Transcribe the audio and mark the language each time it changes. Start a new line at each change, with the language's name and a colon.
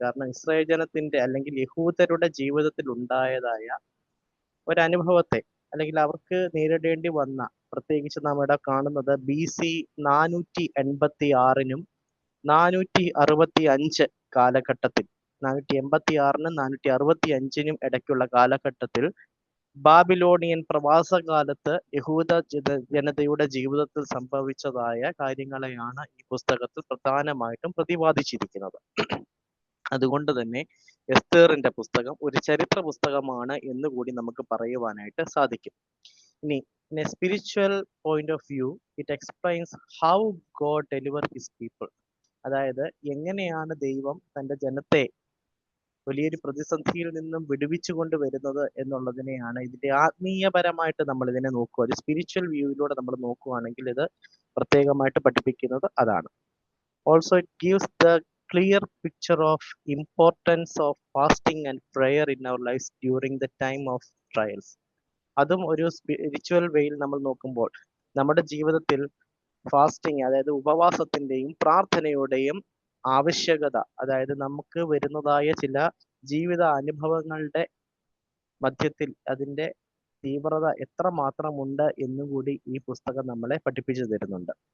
Malayalam: കാരണം ഇസ്രായേൽ ജനത്തിന്റെ അല്ലെങ്കിൽ യഹൂദരുടെ ജീവിതത്തിൽ ഉണ്ടായതായ ഒരനുഭവത്തെ, അല്ലെങ്കിൽ അവർക്ക് നേരിടേണ്ടി വന്ന, പ്രത്യേകിച്ച് നാം ഇവിടെ കാണുന്നത് BC 486-നും 465 കാലഘട്ടത്തിൽ, 486-നും 465-നും ഇടയ്ക്കുള്ള കാലഘട്ടത്തിൽ ബാബിലോണിയൻ പ്രവാസകാലത്ത് യഹൂദ ജനതയുടെ ജീവിതത്തിൽ സംഭവിച്ചതായ കാര്യങ്ങളെയാണ് ഈ പുസ്തകത്തിൽ പ്രധാനമായിട്ടും പ്രതിപാദിച്ചിരിക്കുന്നത്. അതുകൊണ്ട് തന്നെ എസ്തേറിന്റെ പുസ്തകം ഒരു ചരിത്ര പുസ്തകമാണ് എന്നുകൂടി നമുക്ക് പറയുവാനായിട്ട് സാധിക്കും.
English: ഇനി in a spiritual point of view, it explains how God delivered his people.
Malayalam: അതായത് എങ്ങനെയാണ് ദൈവം തന്റെ ജനത്തെ വലിയൊരു പ്രതിസന്ധിയിൽ നിന്നും വിടുവിച്ചു കൊണ്ടുവരുന്നത് എന്നുള്ളതിനെയാണ് ഇതിന്റെ ആത്മീയപരമായിട്ട് നമ്മൾ ഇതിനെ നോക്കുക. ഒരു സ്പിരിച്വൽ വ്യൂയിലൂടെ നമ്മൾ നോക്കുകയാണെങ്കിൽ ഇത് പ്രത്യേകമായിട്ട് പഠിപ്പിക്കുന്നത് അതാണ്.
English: Also it gives the clear picture of importance of fasting and prayer in our lives during the time of trials.
Malayalam: അതും ഒരു സ്പിരിച്വൽ വേയിൽ നമ്മൾ നോക്കുമ്പോൾ നമ്മുടെ ജീവിതത്തിൽ ഫാസ്റ്റിംഗ്, അതായത് ഉപവാസത്തിന്റെയും പ്രാർത്ഥനയുടെയും ആവശ്യകത, അതായത് നമുക്ക് വരുന്നതായ ചില ജീവിത അനുഭവങ്ങളുടെ മധ്യത്തിൽ അതിന്റെ തീവ്രത എത്ര മാത്രമുണ്ട് എന്നുകൂടി ഈ പുസ്തകം നമ്മളെ പഠിപ്പിച്ചു തരുന്നുണ്ട്.